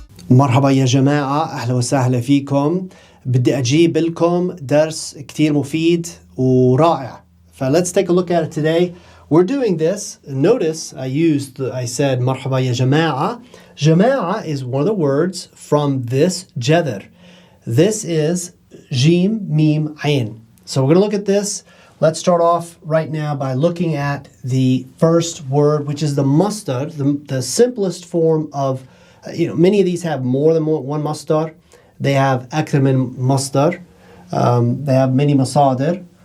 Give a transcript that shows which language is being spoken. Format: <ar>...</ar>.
<ar>مرحبا يا جماعة، أهلا وسهلا فيكم. بدي أجيب لكم درس كتير مفيد ورائع.</ar> <en>Let's take a look at it today. We're doing this. Notice I said</en> <ar>مرحبا يا جماعة.</ar> <en>جماعة is one of the words from this جذر. This is جيم ميم عين. So we're going to look at this. Let's start off right now by looking at the first word, which is the masdar, the simplest form of, many of these have more than one masdar. They have</en> <ar>أكثر من</ar> <en>masdar. They have many masadir.</en>